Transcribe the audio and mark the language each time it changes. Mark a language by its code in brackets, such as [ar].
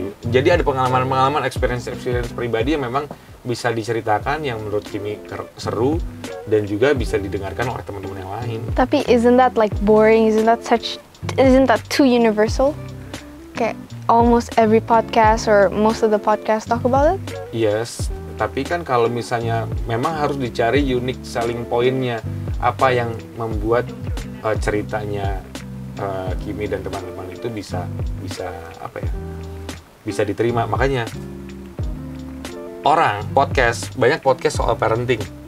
[id] Jadi ada pengalaman-pengalaman, experience pribadi yang memang bisa diceritakan yang menurut Kimi seru dan juga bisa didengarkan oleh teman-teman yang lain. [en] Tapi isn't that like boring? Isn't that too universal? Kayak almost every podcast or most of the podcast talk about it? [id] Yes, tapi kan kalau misalnya memang harus dicari unique selling point-nya, apa yang membuat ceritanya Kimi dan teman-teman itu bisa apa ya? Bisa diterima. Makanya banyak podcast soal parenting.